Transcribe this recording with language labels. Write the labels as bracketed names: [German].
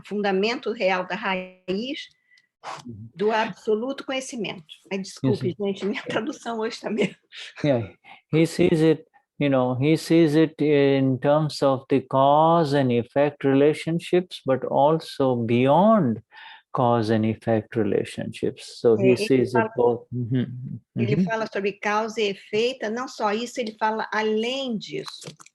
[Portuguese] Fundamento real da raiz do absoluto conhecimento. Desculpe, gente, minha tradução hoje está mesmo. [English] Yeah, he sees it, he sees it in terms of the cause and effect relationships, but also beyond cause and effect relationships. So he sees it both. [Portuguese] Ele fala sobre causa e efeito, não só isso, ele fala além disso.